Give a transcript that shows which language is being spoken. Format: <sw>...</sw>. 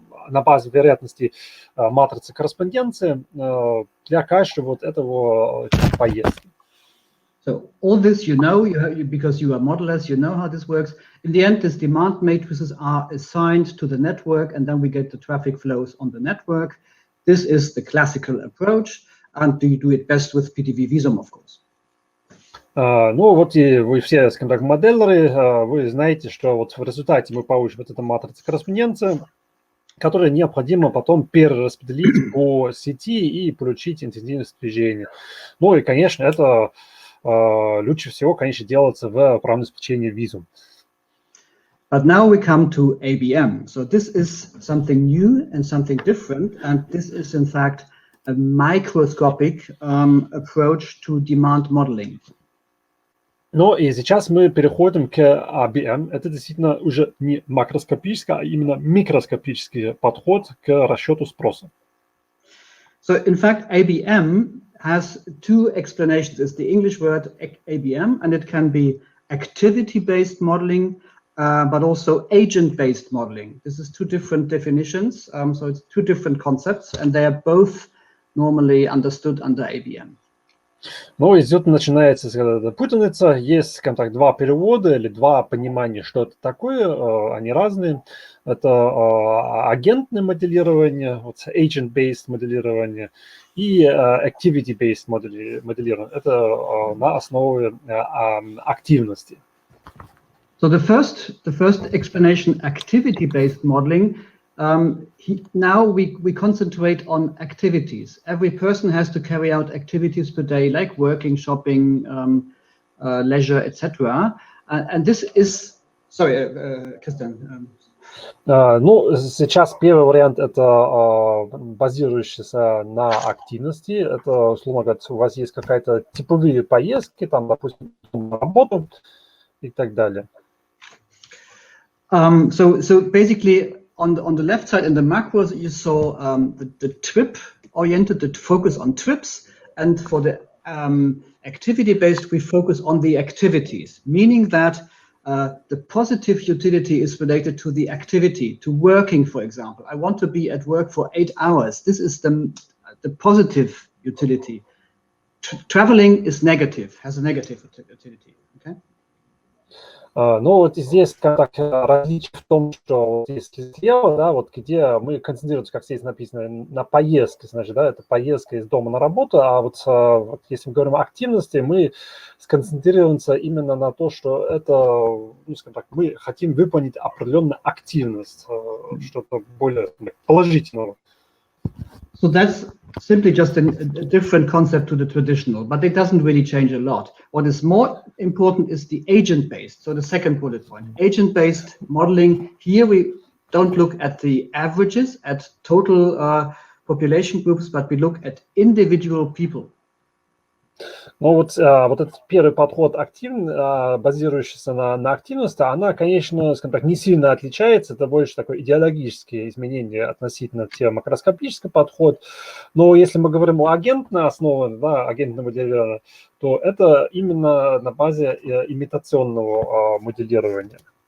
<ru>на базе вероятности матрицы корреспонденции для каждого вот этого поездки.</ru> <en>So all this because you are modelers, you know how this works. In the end, these demand matrices are assigned to the network, and then we get the traffic flows on the network. This is the classical approach, and you do it best with PTV Visum, of course.</en> <ru>Ну вот и вы все, скажем так, моделеры, вы знаете, что вот в результате мы получим вот эту матрицу корреспонденции, которую необходимо потом перераспределить по сети и получить интенсивность движения. Ну и, конечно, это лучше всего, конечно, делается в программном обеспечении Visum.</ru> <en>But now we come to ABM. So this is something new and something different, and this is in fact a microscopic approach to demand modeling.</en> <ru>Но и сейчас мы переходим к ABM. Это действительно уже не макроскопический, а именно микроскопический подход к расчету спроса.</ru> <en>So in fact, ABM has two explanations. It's the English word ABM, and it can be activity-based modeling, but also agent-based modeling. This is two different definitions, so it's two different concepts, and they are both normally understood under ABM.</en> <ru>Ну, и здесь начинается путаница. Есть, скажем так, два перевода или два понимания, что это такое. Они разные. Это агентное моделирование, вот agent-based моделирование, и activity-based моделирование. Это на основе активности.</ru> <en>So the first explanation, activity-based modeling. Now we concentrate on activities. Every person has to carry out activities per day, like working, shopping, leisure, etc. And this is, sorry, Christian.</en> <ru>Ну, сейчас первый вариант – это базирующийся на активности. Это, условно говоря, у вас есть какая-то типовые поездки, там, допустим, на работу и так далее.</ru> <en>So basically, on the left side in the macros, you saw the trip-oriented, the focus on trips, and for the activity-based, we focus on the activities, meaning that the positive utility is related to the activity, to working, for example. I want to be at work for 8 hours. This is the positive utility. Traveling is negative, has a negative utility. Okay?</en> <ru>Но вот здесь как различие в том, что если слева, да, вот где мы концентрируемся, как здесь написано, на поездке, значит, да, это поездка из дома на работу, а вот если мы говорим о активности, мы сконцентрируемся именно на то, что это, ну, скажем так, мы хотим выполнить определенную активность, что-то более положительного.</ru> <en>So that's simply just a different concept to the traditional, but it doesn't really change a lot. What is more important is the agent-based. So the second bullet point, agent-based modeling. Here we don't look at the averages, at total population groups, but we look at individual people.</en> <ru>Ну вот этот первый подход, базирующийся на активности, она, конечно, скажем так, не сильно отличается. Это больше такое идеологические изменения относительно те макроскопический подход. Но если мы говорим о агентной основе, да, агентном моделировании, то это именно на базе имитационного моделирования.</ru>